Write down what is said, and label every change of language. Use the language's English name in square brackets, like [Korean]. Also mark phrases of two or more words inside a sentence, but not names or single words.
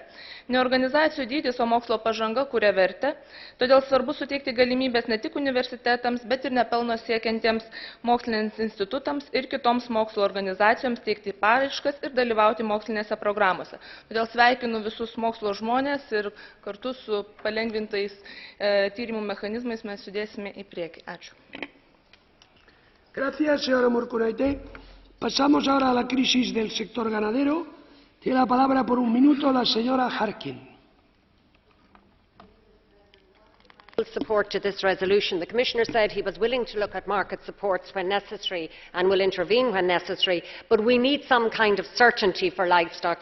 [Lithuanian] Ne organizacijų dydis, o mokslo pažanga kuria vertę, todėl svarbu suteikti galimybės ne tik universitetams, bet ir nepelno siekiantiems mokslinėms institutams ir kitoms mokslo organizacijoms teikti paraiškas ir dalyvauti mokslinėse programose. Todėl sveikinu visus mokslo žmonės ir kartu su palengvintais tyrimų mechanizmais mes judėsime į priekį. Ačiū. [Spanish] Gracias, señora Morkunaitė. Pasamos ahora a la crisis del sector ganadero. Tiene la palabra por un minuto la señora Harkin. [English] Support to this resolution. The Commissioner said he was willing to look at market supports when necessary and will intervene when necessary, but we need some kind of certainty for livestock